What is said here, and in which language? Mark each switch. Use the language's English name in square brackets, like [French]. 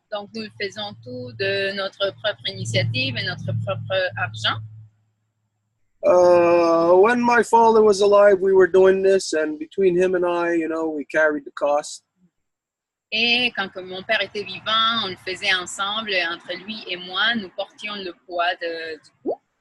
[French] Donc nous le faisons tout de notre propre initiative et notre propre argent. [English] When my father was alive, we were doing this, and between him and I, we carried the cost. [French] Et quand mon père était vivant, on le faisait ensemble, entre lui et moi, nous portions le poids du coût.